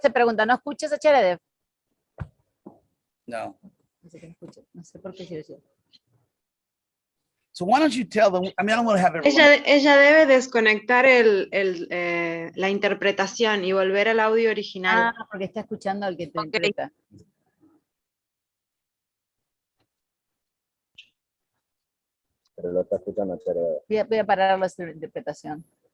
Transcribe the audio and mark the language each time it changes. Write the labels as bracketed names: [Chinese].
[Spanish] Te pregunta, ¿no escuchas a Cheredev? No. No sé qué no escucha, no sé por qué sí decía. [English] So why don't you tell them? I mean, I don't want to have everyone. [Spanish] Ella debe desconectar la interpretación y volver al audio original. Ah, porque está escuchando al que te interpreta. Pero lo está escuchando, pero Voy a parar la interpretación.